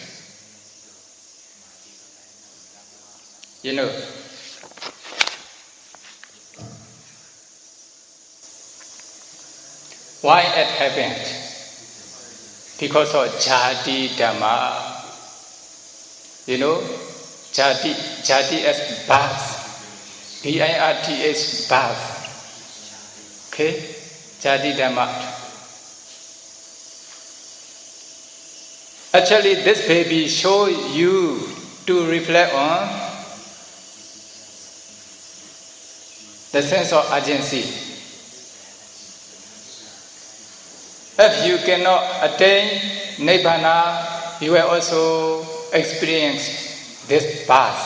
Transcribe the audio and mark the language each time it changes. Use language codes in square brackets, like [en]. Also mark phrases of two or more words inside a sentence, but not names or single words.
[en] You know, why it happened? Because of [pi] Jati Dhamma. [en] You know, Jati is birth. BIRT is birth. Okay? [pi] Jati Dhamma. [en] Actually, this baby shows you to reflect on the sense of urgency. If you cannot attain Nibbana, you will also experience this birth.